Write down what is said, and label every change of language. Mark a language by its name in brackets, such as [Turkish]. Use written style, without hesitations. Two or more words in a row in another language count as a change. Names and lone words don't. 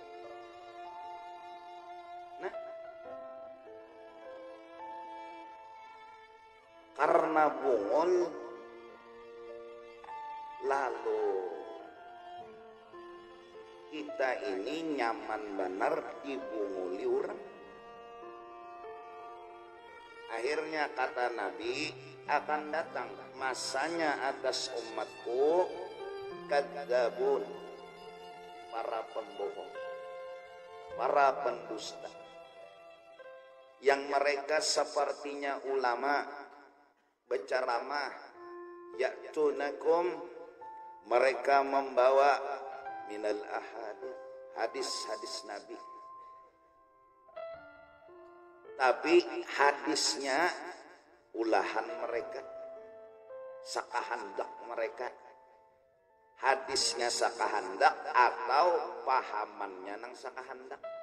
[Banjar] Nah, karena bungul lalu kita ini nyaman benar dibunguli orang. [Indonesian] Akhirnya kata Nabi, akan datang masanya atas umatku kadzabun, para pembohong, para pendusta, yang mereka sepertinya ulama berceramah, ya'tunakum, mereka membawa [Arabic] من الأحاديث, [Indonesian] hadis-hadis Nabi, [Banjar] tapi hadisnya ulahan mereka, sakahandak mereka, hadisnya sakahandak atau pahamannya nang sakahandak.